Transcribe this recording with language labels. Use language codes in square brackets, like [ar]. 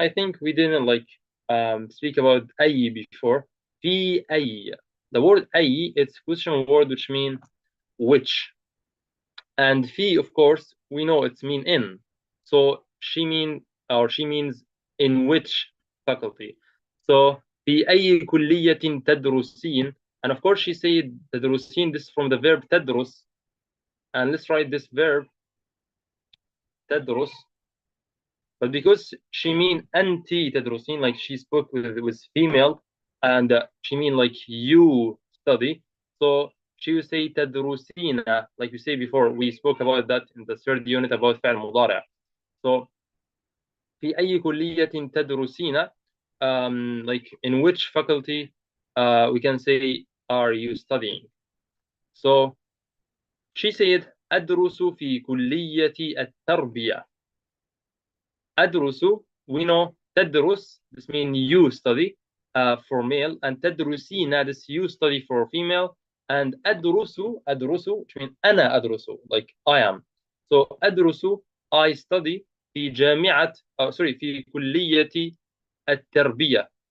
[en] I think we didn't like speak about أي before. [ar] في أي. [en] The word أي, it's question word which means which. And fi, of course, we know it's mean in. So she means in which faculty. [ar] So في أي كلية تدرسين. [en] And of course she said تدرسين, this is from the verb تدرس. And let's write this verb تدرس. But because she mean [ar] أنت تدرسين, [en] like she spoke with female, and she mean like you study. So she would say تدرسين, like you say before. We spoke about that in the third unit about فعل مضارع. So [ar] في أي كلية تدرسين, [en] like in which faculty we can say are you studying. So she said [ar] أدرس في كلية التربية. [en] أدرس, we know تدرس, this means you study for male, and تدرسين, this you study for female. And أدرس, which means [ar] أنا أدرس, [en] like I am. [ar] So أدرس, [en] I study [ar] في جامعة في كلية التربية.